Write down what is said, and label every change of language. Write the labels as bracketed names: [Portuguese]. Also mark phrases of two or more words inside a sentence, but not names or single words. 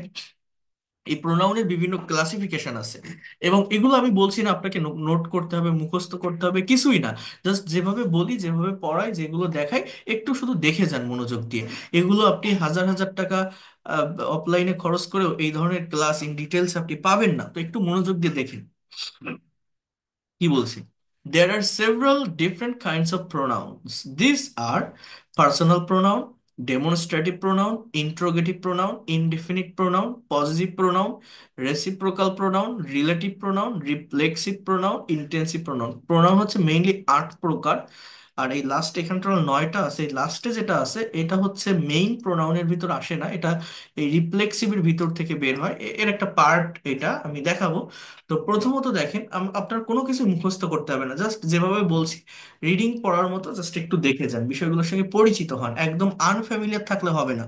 [Bangla] এখন দেখেন, এই প্রোনাউনের বিভিন্ন ক্লাসিফিকেশন আছে, এবং এগুলো আমি বলছি না আপনাকে নোট করতে হবে, মুখস্থ করতে হবে, কিছুই না। জাস্ট যেভাবে বলি, যেভাবে পড়াই, যেগুলো দেখাই, একটু শুধু দেখে যান মনোযোগ দিয়ে। এগুলো আপনি হাজার হাজার টাকা অফলাইনে খরচ করেও এই ধরনের [English] class in details [Bangla] আপনি পাবেন না, তো একটু মনোযোগ দিয়ে দেখেন কি বলছি। [English] There are several different kinds of pronouns. These are personal pronoun, demonstrative pronoun, interrogative pronoun, indefinite pronoun, possessive pronoun, reciprocal pronoun, relative pronoun, reflexive pronoun, intensive pronoun. [Bangla] Pronoun হচ্ছে মেইনলি 8 প্রকার। আর এই লাস্ট এখানটা হলো 9টা আছে, এই লাস্টে যেটা আছে এটা হচ্ছে মেইন প্রোনাউনের ভিতর আসে না, এটা এই রিফ্লেক্সিভের ভিতর থেকে বের হয়, এর একটা পার্ট এটা আমি দেখাবো। তো প্রথমত দেখেন, আপনার কোনো কিছু মুখস্থ করতে হবে না, জাস্ট যেভাবে বলছি রিডিং পড়ার মতো জাস্ট একটু দেখে যান, বিষয়গুলোর সঙ্গে পরিচিত হন, একদম আনফ্যামিলিয়ার থাকলে হবে না।